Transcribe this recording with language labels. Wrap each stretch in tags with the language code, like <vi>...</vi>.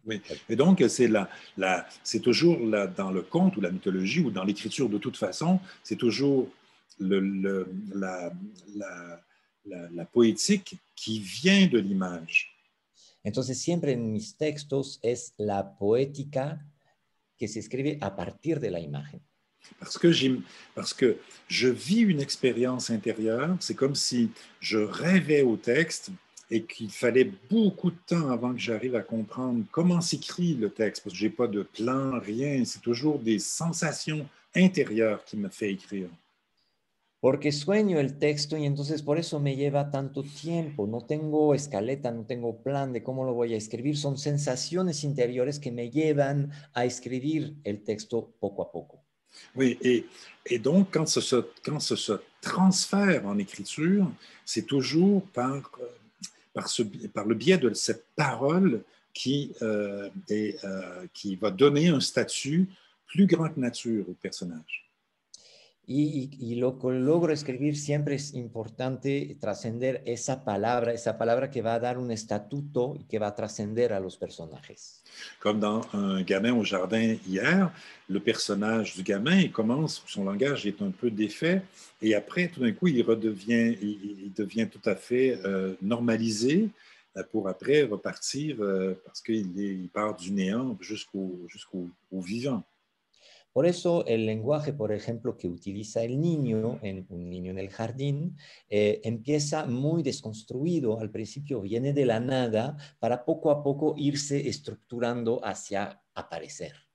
<fr>Oui, et donc c'est toujours dans le conte ou la mythologie ou dans l'écriture de toute façon, c'est toujours la poétique qui vient de l'image.</fr> <es>Entonces, siempre en mis textos es la poética que se escribe a partir de la imagen.</es> <fr>Parce que je vis une expérience intérieure, c'est comme si je rêvais au texte et qu'il fallait beaucoup de temps avant que j'arrive à comprendre comment s'écrit le texte, parce que je n'ai pas de plan, rien, c'est toujours des sensations intérieures qui me fait écrire.</fr> <es>Porque sueño el texto y entonces por eso me lleva tanto tiempo. No tengo escaleta, no tengo plan de cómo lo voy a escribir. Son sensaciones interiores que me llevan a escribir el texto poco a poco.</es> <fr>Oui, et donc quand ce se transfère en écriture, c'est toujours par le biais de cette parole qui va donner un statut plus grand que nature au personnage.</fr> <es>Y lo que logro escribir siempre es importante trascender esa palabra que va a dar un estatuto y que va a trascender a los personajes.</es> <fr>Comme dans Un gamin au jardin hier, le personnage du gamin, il commence, son langage est un peu défait, et après, tout d'un coup, il devient tout à fait normalisé pour après repartir parce qu'il part du néant jusqu'au vivant.</fr> <es>Por eso el lenguaje, por ejemplo, que utiliza el niño en Un niño en el jardín, empieza muy desconstruido. Al principio viene de la nada para poco a poco irse estructurando hacia aparecer.</es>